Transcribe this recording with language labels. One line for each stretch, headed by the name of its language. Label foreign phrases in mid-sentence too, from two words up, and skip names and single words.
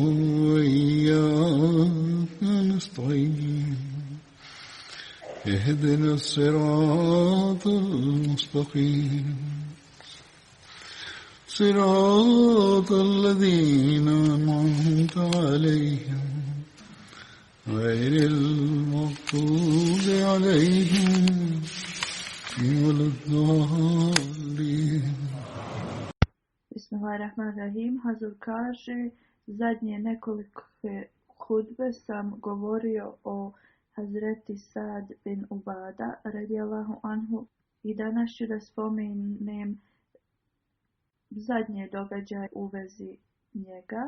Arabic: وإياك نستعين اهدنا الصراط المستقيم صراط الذين أنعمت عليهم غير المغضوب عليهم ولا الضالين. بسم الله الرحمن الرحيم.
Bosnian: Hazur kaže, zadnje nekoliko hudbe sam govorio o Hazreti Sad bin Ubada
Arabic: رضي الله عنه
Bosnian: i danas ću da spomenem zadnje događaje u vezi njega.